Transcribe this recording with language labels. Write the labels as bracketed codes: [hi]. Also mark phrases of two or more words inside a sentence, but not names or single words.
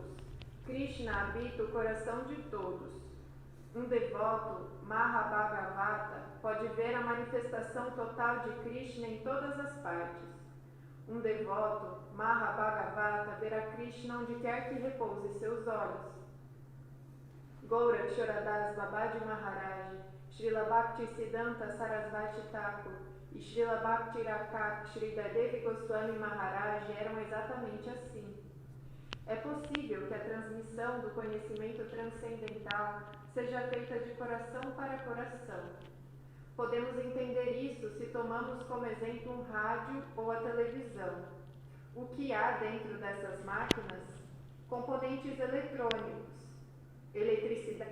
[pt] Krishna habita o coração de todos. Um devoto, Mahabhagavata, pode ver a manifestação total de Krishna em todas as partes. Um devoto, Mahabhagavata, verá Krishna onde quer que repouse seus olhos. Gaura Choradas Babaji Maharaj, Srila Bhaktisiddhanta Sarasvati Thakur e Srila Bhakti Rakak Sridadevi Goswami Maharaj eram exatamente assim. É possível que a transmissão do conhecimento transcendental seja feita de coração para coração. Podemos entender isso se tomamos como exemplo um rádio ou a televisão. O que há dentro dessas máquinas? Componentes eletrônicos, eletricidade.